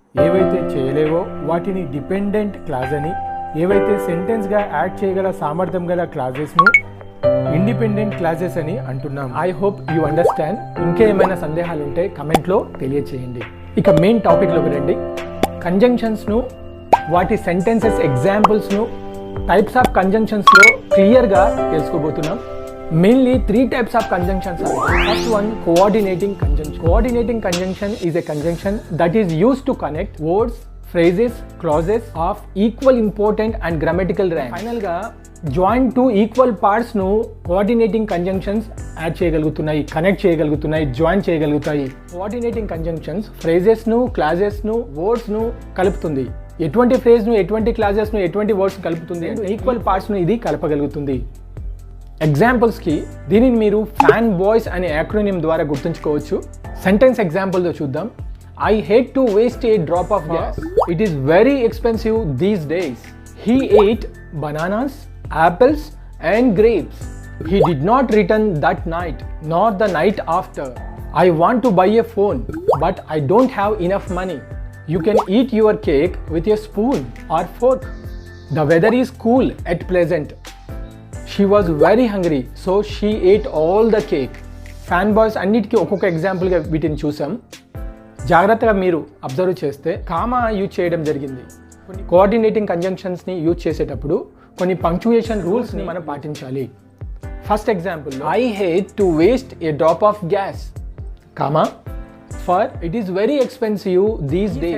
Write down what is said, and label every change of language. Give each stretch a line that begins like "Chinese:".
Telugu: ఏవైతే చేయలేవో వాటిని dependent clause అని, ఏవైతే సెంటెన్స్గా యాడ్ చేయగల సామర్థ్యం గల క్లాజెస్ను ఇండిపెండెంట్ క్లాజెస్ అని అంటున్నాం.
English: I hope you understand.
Telugu: ఇంకేమైనా సందేహాలు ఉంటే కమెంట్లో తెలియచేయండి. ఇక మెయిన్ టాపిక్లోకి రండి. కంజంక్షన్స్ను, వాటి సెంటెన్సెస్ ఎగ్జాంపుల్స్ను, టైప్స్ ఆఫ్ కంజంక్షన్స్లో క్లియర్గా తెలుసుకోబోతున్నాం.
English: Mainly 3 types of conjunctions are there. First one, coordinating conjunction. Coordinating conjunction is a conjunction that is used to connect words, phrases, clauses of equal important and grammatical rank.
Telugu: Final గా
English: join two equal parts
Telugu: ను coordinating conjunctions add చేయగలుగుతున్నాయి, connect చేయగలుగుతున్నాయి, join చేయగలుగుతాయి. coordinating conjunctions phrases ను, clauses ను, words ను కలుపుతుంది. ఎటువంటి phrase ను, ఎటువంటి clauses ను, ఎటువంటి వర్డ్స్ కలుపుతుంది? ఈక్వల్ పార్ట్స్ ను ఇది కలపగలుగుతుంది. ఎగ్జాంపుల్స్కి దీనిని మీరు ఫ్యాన్ బాయ్స్ అనే యాక్రోనిమ్ ద్వారా గుర్తుంచుకోవచ్చు. సెంటెన్స్ ఎగ్జాంపుల్తో చూద్దాం.
English: I hate to waste a drop of gas. It is very expensive these days. He ate bananas, apples and grapes. He did not return that night, nor the night after. I want to buy a phone, but I don't have enough money. You can eat your cake with a spoon or fork. The weather is cool at present. She was very hungry, so she ate all the cake.
Telugu: Fan boys అన్నిటికీ ఒక్కొక్క ఎగ్జాంపుల్గా వీటిని చూసాం. జాగ్రత్తగా మీరు observe చేస్తే comma use చేయడం జరిగింది. కొన్ని కోఆర్డినేటింగ్ కంజంక్షన్స్ని యూజ్ చేసేటప్పుడు కొన్ని పంక్చుయేషన్ రూల్స్ని మనం పాటించాలి.
English: First example, I hate to waste a drop of gas, comma for it is very expensive these days.